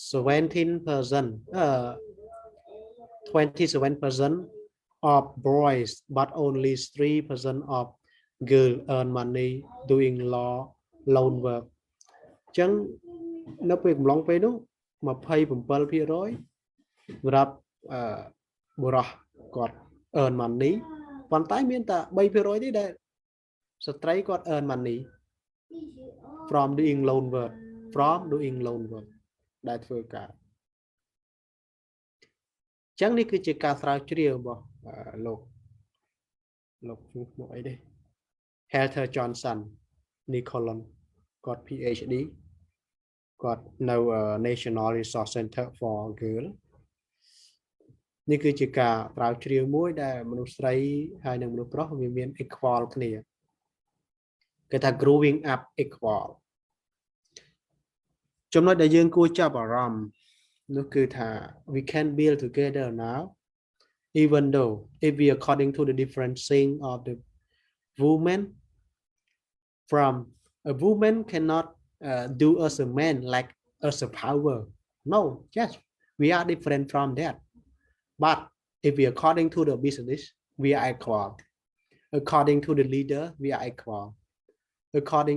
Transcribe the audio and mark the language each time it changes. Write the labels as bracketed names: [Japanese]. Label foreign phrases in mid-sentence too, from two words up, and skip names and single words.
[English] 27% of boys but only 3% of girls earn money doing loan work [Khmer] អញ្ចឹងនៅពេលកំឡុងពេលនោះ 27% សម្រាប់បុរសគាត់ [English] earn money [Khmer] ប៉ុន្តែមានតែ 3% ទេដែលស្ត្រីគាត់ [English] earn money from doing loan work [Khmer] ដែលធ្វើការអញ្ចឹងនេះគឺជាការស្រាវជ្រាវរបស់លោក មកអីទេ Heather Johnson Nicolon គាត់ PhD គាត់នៅ National Resource Center for Girl នេះគឺជាការស្រាវជ្រាវមួយដែលមនុស្សស្រីហើយនិងមនុស្សប្រុសវាមាន equal គ្នាគេថា [English] growing up equal [Khmer] ចំណុចដែលយើងគួរចាប់អារម្មណ៍ នោះគឺថា [English] we can build together now even though if we according to the differencing of the woman from a woman cannot do as a man like as a power no yes we are different from that but if we according to the business we are equal according to the leader we are equal according